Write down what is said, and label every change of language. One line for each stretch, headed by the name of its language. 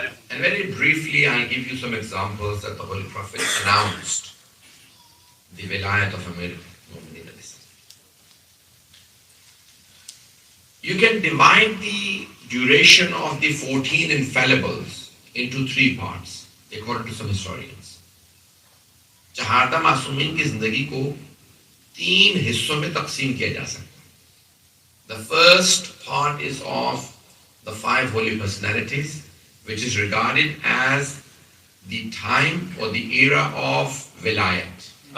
English: And very briefly, I'll give you some examples that the Holy Prophet announced the vilayat of Amir al-Mu'minin. You can divide the duration of the 14 infallibles into 3 parts, according to some historians.
Urdu: چہاردہ معصومین کی زندگی کو 3 حصوں میں تقسیم کیا جا سکتا.
English: The first part is of the 5 holy personalities, which is regarded as the time or the era of Vilayat.